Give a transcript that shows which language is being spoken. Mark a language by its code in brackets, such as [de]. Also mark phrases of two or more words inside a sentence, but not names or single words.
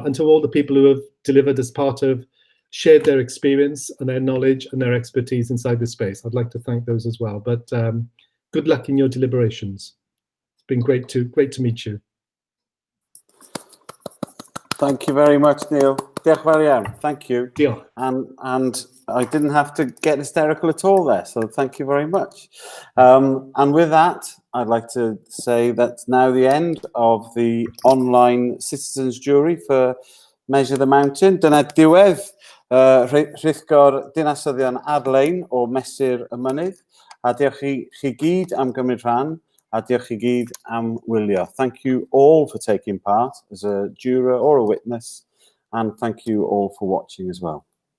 [en] And to all the people who have delivered as part of, shared their experience and their knowledge and their expertise inside this space. I'd like to thank those as well. But good luck in your deliberations. It's been great to meet you. Thank you very much, Neil. [cy] Diolch fawr iawn. [en] Thank you. [cy] Diolch. [en] And I didn't have to get hysterical at all there, so thank you very much. And with that, I'd like to say that's now the end of the online citizens jury for Measure the Mountain. [cy] Dyna diwedd rhithgor dinasyddion ar-lein o Mesur y Mynydd. A diolch i chi gyd am gymryd rhan, a diolch i gyd am wylio. [en] Thank you all for taking part as a juror or a witness, and thank you all for watching as well.